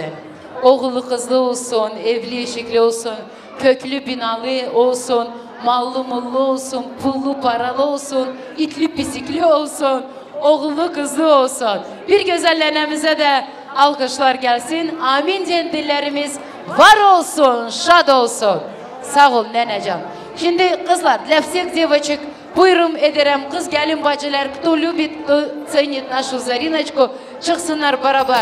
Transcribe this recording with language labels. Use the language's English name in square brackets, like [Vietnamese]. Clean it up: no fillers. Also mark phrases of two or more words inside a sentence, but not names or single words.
[Turkish] Oğlu kızlı olsun, evli eşikli olsun, köklü binalı olsun, mallı mullu olsun, pullu paralı olsun, itli pisikli olsun, oğlu kızlı olsun. Bir güzel nenemize de alkışlar gelsin. Amin diyen dillerimiz var olsun, şad olsun. Sağ ol neneciğim. Şimdi kızlar, [Russian] для всех девочек [Turkish] buyurun ederim kız gelin bacılar, [Russian] кто любит, кто ценит нашу Зариночку, [Turkish] çıksınlar beraber.